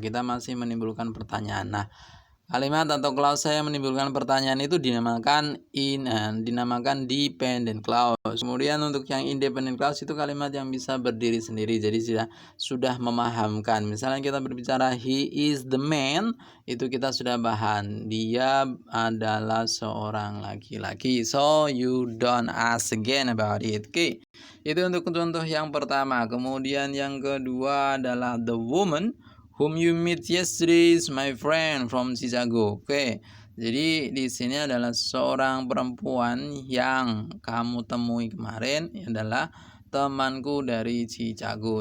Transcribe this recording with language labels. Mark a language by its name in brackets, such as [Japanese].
[Indonesian] Kita masih menimbulkan pertanyaan. Nah, kalimat atau clause yang menimbulkan pertanyaan itu dinamakan dependent clause. Kemudian untuk yang independent clause itu kalimat yang bisa berdiri sendiri. Jadi sudah memahamkan. Misalnya kita berbicara [English] he is the man, [Indonesian] itu kita sudah bahan. Dia adalah seorang laki-laki. [English] So you don't ask again about it. Oke. [Indonesian] Itu untuk contoh yang pertama. Kemudian yang kedua adalah [English] the woman whom you meet yesterday is my friend from Chicago. Oke. [Indonesian] Jadi di sini adalah seorang perempuan yang kamu temui kemarin adalah temanku dari Chicago.